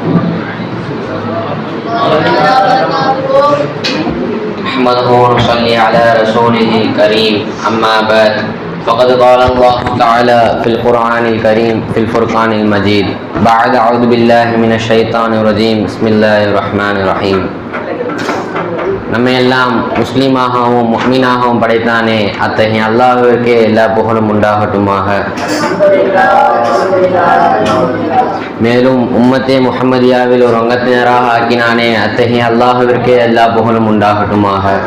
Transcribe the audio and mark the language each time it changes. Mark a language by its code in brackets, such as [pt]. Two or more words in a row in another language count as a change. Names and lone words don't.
[ar] أحمده ونصلي على رسوله الكريم. أما بعد. فقد قال الله تعالى في القرآن الكريم في الفرقان المجيد. بعد أعوذ بالله من الشيطان الرجيم. بسم الله الرحمن الرحيم. [ta] நம்மை எல்லாம் முஸ்லீமாகவும் முஃமினாகவும் படைத்தானே, அத்தகைய அல்லாஹ்விற்கே எல்லா புகழும் உண்டாகட்டுமாக. மேலும் உம்மத்தே முஹம்மதியாவில் ஒரு அங்கத்தினராக ஆக்கினானே, அத்தகைய அல்லாஹ்விற்கே எல்லா புகழும் உண்டாகட்டுமாக.